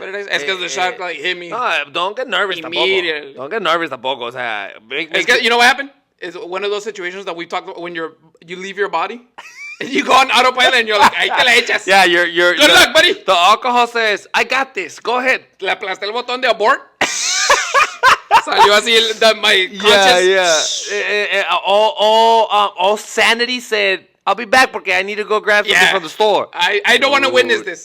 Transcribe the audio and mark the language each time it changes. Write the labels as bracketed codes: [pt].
[en] What did I say? It's because the shot like hit me. No, don't get nervous Immediately. [es] tampoco. [en] Don't get nervous tampoco. O sea, It's 'cause- you know what happened? It's one of those situations that we talked about when you leave your body. And you go on autopilot and you're like, [es] ahí te la echas. [en] Yeah, you're. Good luck, buddy. The alcohol says, I got this. Go ahead. [es] Le aplasté el botón de abort. Salió así [en] my conscience. All sanity said, I'll be back [es] porque [en] I need to go grab something from the store. I don't want to witness this.